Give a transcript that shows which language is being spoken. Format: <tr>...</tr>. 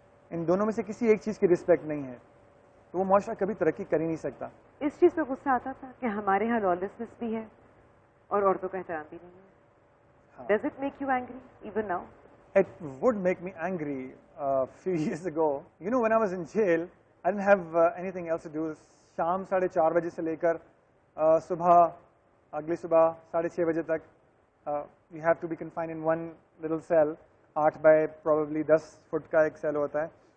<ur>ان دونوں میں سے کسی ایک چیز کی رسپیکٹ نہیں ہے تو وہ معاشرہ کبھی ترقی کر ہی نہیں سکتا. اس چیز پہ غصہ آتا تھا کہ ہمارے یہاں lawlessness بھی ہے اور عورتوں کا احترام بھی نہیں ہے.</ur> <en>Does it make you angry even now? It would make me angry few years ago. You know, when I was in jail, I didn't have anything else to do.</en> <ur>شام 4:30 بجے سے لے کر صبح اگلی صبح 6:30 بجے تک</ur> <en>you have to be confined in one little cell.</en> <ur>8 by probably 10 fit کا ایک سیل ہوتا ہے.</ur>